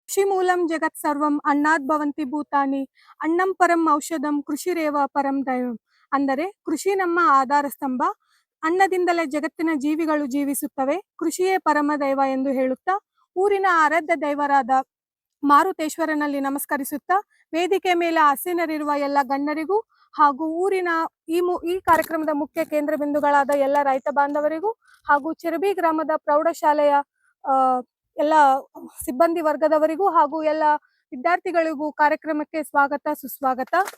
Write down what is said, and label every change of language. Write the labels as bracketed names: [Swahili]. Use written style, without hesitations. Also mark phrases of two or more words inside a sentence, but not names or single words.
[Sanskrit] ಕೃಷಿ ಮೂಲಂ ಜಗತ್ ಸರ್ವಂ ಅಣ್ಣಾದ್ ಭವಂತಿ ಭೂತಾನಿ ಅಣ್ಣಂ ಪರಂ ಔಷಧಂ ಕೃಷಿರೇವ ಪರಂ ದೈವಂ. [Kannada] ಅಂದರೆ ಕೃಷಿ ನಮ್ಮ ಆಧಾರ ಸ್ತಂಭ, ಅನ್ನದಿಂದಲೇ ಜಗತ್ತಿನ ಜೀವಿಗಳು ಜೀವಿಸುತ್ತವೆ, ಕೃಷಿಯೇ ಪರಮ ದೈವ ಎಂದು ಹೇಳುತ್ತಾ ಊರಿನ ಆರಾಧ್ಯ ದೈವರಾದ ಮಾರುತೇಶ್ವರನಲ್ಲಿ ನಮಸ್ಕರಿಸುತ್ತಾ ವೇದಿಕೆ ಮೇಲೆ ಆಸೀನರಿರುವ ಎಲ್ಲ ಗಣ್ಯರಿಗೂ ಹಾಗೂ ಊರಿನ ಈ ಕಾರ್ಯಕ್ರಮದ ಮುಖ್ಯ ಕೇಂದ್ರ ಬಿಂದುಗಳಾದ ಎಲ್ಲ ರೈತ ಬಾಂಧವರಿಗೂ ಹಾಗೂ ಚಿರಬಿ ಗ್ರಾಮದ ಪ್ರೌಢಶಾಲೆಯ ಎಲ್ಲ ಸಿಬ್ಬಂದಿ ವರ್ಗದವರಿಗೂ ಹಾಗೂ ಎಲ್ಲ ವಿದ್ಯಾರ್ಥಿಗಳಿಗೂ ಕಾರ್ಯಕ್ರಮಕ್ಕೆ ಸ್ವಾಗತ ಸುಸ್ವಾಗತ.